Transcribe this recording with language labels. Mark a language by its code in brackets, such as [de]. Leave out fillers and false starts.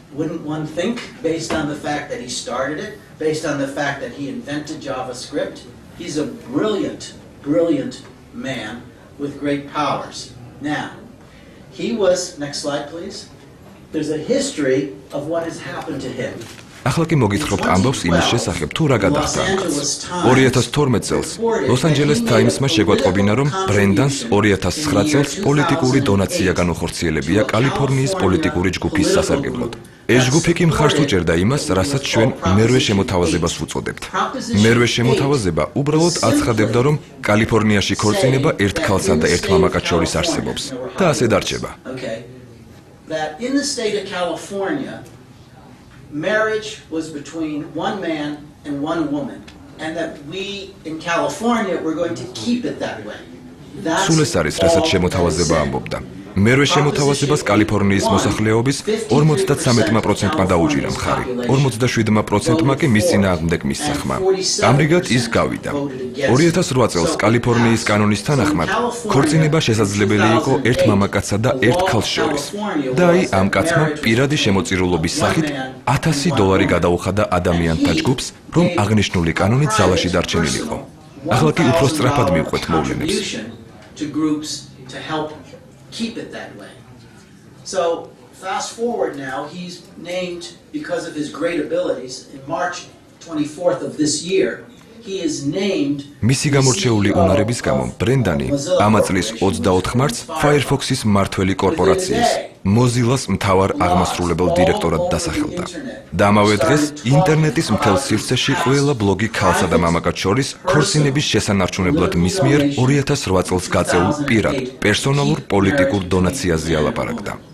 [en] Wouldn't one think, based on the fact that he started it, based on the fact that he invented JavaScript? He's a brilliant, brilliant man with great powers. Now, he was, next slide please, there's a history of what has happened to him. [ka] ახლა კი მოგითხრობთ ამბავს იმის შესახებ, თუ რა გადახდა ამ კაცს. 2012 წელს Los Angeles Times-მა შეგვატყობინა, რომ ბრენდანს 2009 წელს პოლიტიკური დონაცია განუხორციელებია კალიფორნიის პოლიტიკური ჯგუფის სასარგებლოდ. ეს ჯგუფი კი მხარს უჭერდა იმას, რასაც ჩვენ მერვე შემოთავაზებას ვუწოდებთ. მერვე შემოთავაზება უბრალოდ აცხადებდა, რომ კალიფორნიაში ქორწინება ერთ ქალსა და ერთ მამაკაც შორის არსებობს და ასე დარჩება. [en] That in the state of California, marriage was between one man and one woman, and that we in California were going to keep it that way. [ka] სულ ეს არის, რასაც შემოთავაზება ამბობდა. მერვე შემოთავაზებას კალიფორნიის მოსახლეობის 53%-მა დაუჭირა მხარი, 47%-მა კი მის წინააღმდეგ მისცახმა. ამრიგად ის გავიდა. 2008 წელს კალიფორნიის კანონის თანახმად ქორწინება შესაძლებელი იყო ერთ მამაკაცსა და ერთ ქალს შორის. და აი ამ კაცმა პირადი შემოწირულობის სახით $1000 გადაუხადა ადამიანთა ჯგუფს, რომ აღნიშნული კანონი ძალაში დარჩენილიყო. ახლა კი უფრო სწრაფად მივყვეთ მოვლენებს. [en] Keep it that way. So fast forward now, he's named because of his great abilities in March 24th of this year. He is named [ka] მისი გამორჩეული უნარების გამო ბრენდანი ამ წლის 24 მარტს Firefox-ის მმართველი კორპორაციის Mozilla-ს მთავარ აღმასრულებელ დირექტორად დასახელდა. და ამავე დღეს ინტერნეტის მთელ სივრცეში ყველა ბლოგი ქალსა და მამაკაც შორის ქორწინების შესანარჩუნებლად მის მიერ 2008 წელს გაწეულ პირად პერსონალურ პოლიტიკურ დონაციაზე ალაპარაკდა.